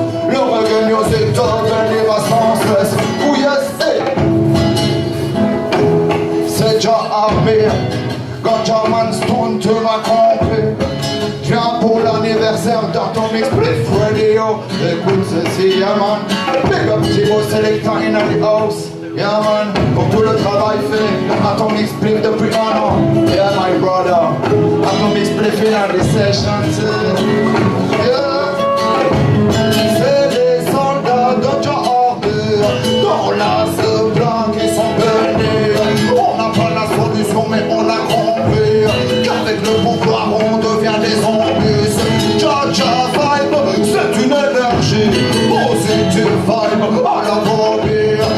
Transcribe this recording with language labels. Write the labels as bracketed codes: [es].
[fr] Le reggae c'est top, elle ira sans stress. [en] Oh yes, hey. [fr] C'est Jah Amir. Ganja Stone te m'a compris. Je viens pour l'anniversaire d'Atomic Spliff Radio. Écoute ceci, [en] yeah man. Big up Timo Selecta in the house. Yeah man, [fr] pour tout le travail fait. Atomic Spliff depuis 1 an. [en] Yeah my brother. Atomic Spliff in the sessions. Yeah. [fr] C'est des soldats de Jah dans la blanc qui sont bernés. On n'a pas la solution mais on a compris qu'avec le pouvoir on devient des zombies. Jah vibe, c'est une énergie positive vibe à la volée.